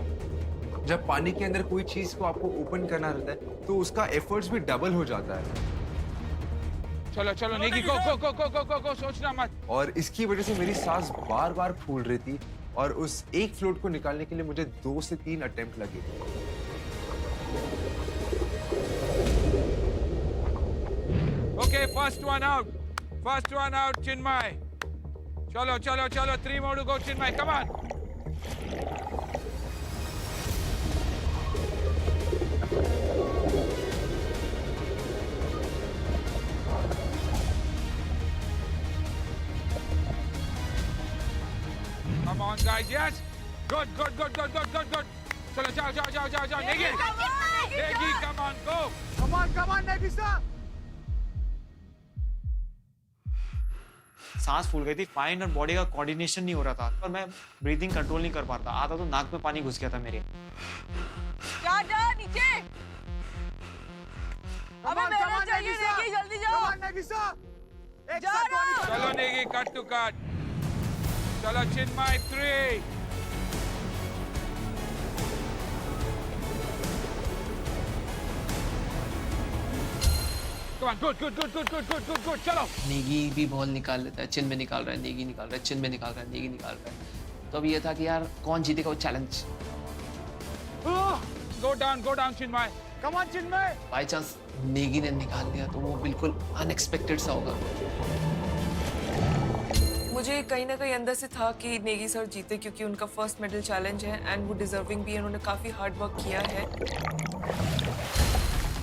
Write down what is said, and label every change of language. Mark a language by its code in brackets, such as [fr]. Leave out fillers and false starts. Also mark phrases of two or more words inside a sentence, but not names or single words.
[hi] जब पानी के अंदर कोई चीज को आपको ओपन करना रहता है तो उसका एफर्ट्स भी डबल हो जाता है। चलो नेगी गो सोचना मत। और इसकी वजह से मेरी सांस बार बार फूल रही थी और उस एक फ्लोट को निकालने के लिए मुझे 2 से 3 अटेम्प्ट लगे। [en] Okay, first one out चिन्मय। चलो 3 more to go चिन्मय come on। Come on guys, yes, good। [hi] चलो जाओ नेगी [en] come on go। Come on, Negi sir. [hi] सांस फूल गई थी, माइंड और बॉडी का कोऑर्डिनेशन नहीं हो रहा था और मैं [en] breathing control [hi] नहीं कर पा रहा था। आधा तो नाक में पानी घुस गया था मेरे। जा नीचे। अबे मेरे चाहिए नेगी, जल्दी जाओ। चलो नेगी [en] cut to cut. [hi] चलो चिन्मय 3। [en] Come on, good, [hi] चलो। नेगी भी बॉल निकाल लेता है, चिन्मय निकाल रहा है, नेगी निकाल रहा है, चिन्मय निकाल रहा है, नेगी निकाल रहा है। तो अब ये था कि यार कौन जीतेगा वो चैलेंज। [en] Go down चिन्मय। Come on, चिन्मय। by chance [hi] नेगी ने निकाल लिया तो वो बिल्कुल अनएक्सपेक्टेड सा होगा। मुझे कहीं ना कहीं अंदर से था कि नेगी सर जीते, क्योंकि उनका [en] first medal challenge [hi] है एंड वो डिजर्विंग भी है। उन्होंने काफी [en] hard work [hi] किया है।